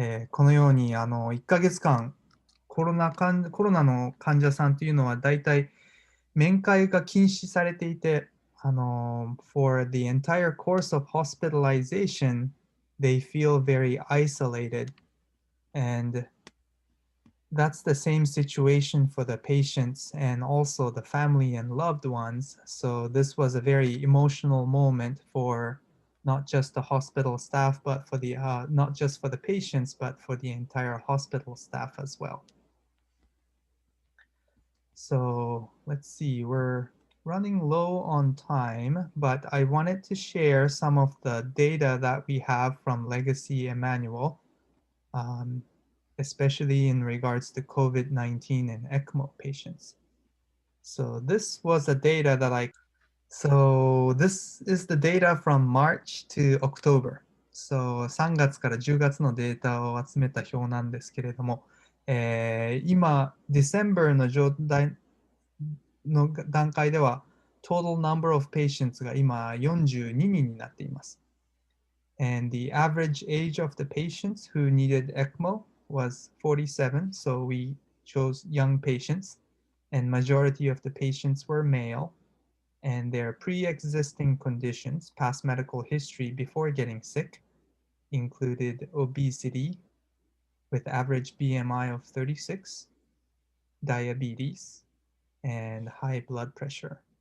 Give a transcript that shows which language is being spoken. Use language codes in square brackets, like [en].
[ja] このように1ヶ月間コロナの患者さんというのはだいたい面会が禁止されていて、 [en] for the entire course of hospitalization, they feel very isolated. And that's the same situation for the patients and also the family and loved ones. So this was a very emotional moment for not just the hospital staff, but for the not just for the patients, but for the entire hospital staff as well. So let's see, we're running low on time, but I wanted to share some of the data that we have from Legacy Emmanuel, especially in regards to COVID-19 and ECMO patients. So this was the data that so this is the data from March to October. [ja] So 3月から10月のデータを集めた表なんですけれども、今、December の段階では、 [en] total number of patients [ja] が今42人になっています。 [en] And the average age of the patients who needed ECMO was 47, so we chose young patients, and majority of the patients were male, and their pre-existing conditions, past medical history before getting sick, included obesity with average BMI of 36, diabetes, and high blood pressure.